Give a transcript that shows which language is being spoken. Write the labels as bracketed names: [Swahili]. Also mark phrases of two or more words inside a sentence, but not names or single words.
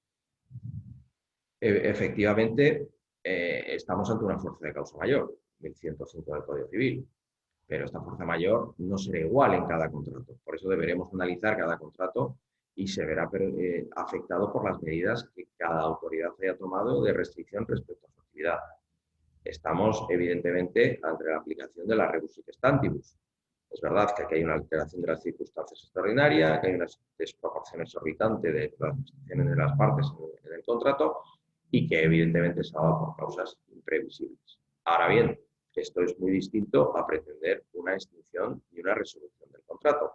[Spanish] Efectivamente, estamos ante una fuerza de causa mayor, 1105 del Código Civil, pero esta fuerza mayor no será igual en cada contrato. Por eso deberemos analizar cada contrato y se verá afectado por las medidas que cada autoridad haya tomado de restricción respecto a su actividad. Estamos, evidentemente, ante la aplicación de la [Latin] rebus sic stantibus. [Spanish] Es verdad que aquí hay una alteración de las circunstancias extraordinarias, que hay una desproporción exorbitante de las prestaciones de las partes en el contrato y que evidentemente se ha dado por causas imprevisibles. Ahora bien, esto es muy distinto a pretender una extinción y una resolución del contrato.